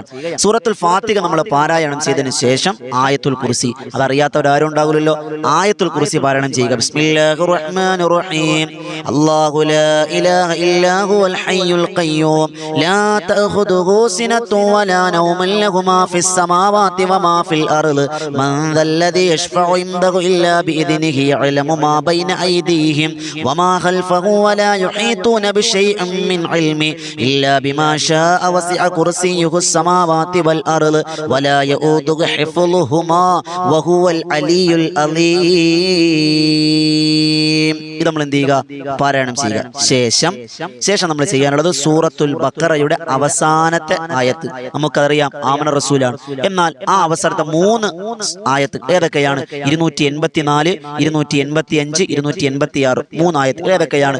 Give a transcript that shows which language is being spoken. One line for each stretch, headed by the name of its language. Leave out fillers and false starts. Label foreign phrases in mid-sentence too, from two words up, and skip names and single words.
Malayalam: സൂറത്തുൽ ഫാത്തിഹ നമ്മൾ പാരായണം ചെയ്തതിനു ശേഷം ആയത്തുൽ കുർസി, അതറിയാത്തവരാരും ഉണ്ടാവില്ലല്ലോ, ആയത്തുൽ കുർസി പാരായണം ചെയ്യുക.
Arabic: بسم الله الرحمن الرحيم الله لا إله إلا هو الحي القيوم لا تأخذه سنة ولا نوم له ما في السماوات وما في الأرض من ذا الذي يشفع عنده إلا بإذنه يعلم ما بين أيديهم وما خلفهم ولا يحيطون بشيء من علمه إلا بما شاء وسع كرسيه السماوات والأرض ولا يؤوده حفظهما وهو العلي العظيم.
Malayalam: ഇത് നമ്മൾ എന്ത് ചെയ്യുക? പാരായണം ചെയ്യുക. ശേഷം നമ്മൾ ചെയ്യാനുള്ളത് സൂറത്തുൽ ബഖറയുടെ അവസാനത്തെ ആയത്ത്. നമുക്കറിയാം ആമന റസൂലാണ്. എന്നാൽ ആ അവസാനത്തെ 3 ആയത്ത് ഏതൊക്കെയാണ്? 284, 285, 286 3 ആയത്ത് ഏതൊക്കെയാണ്?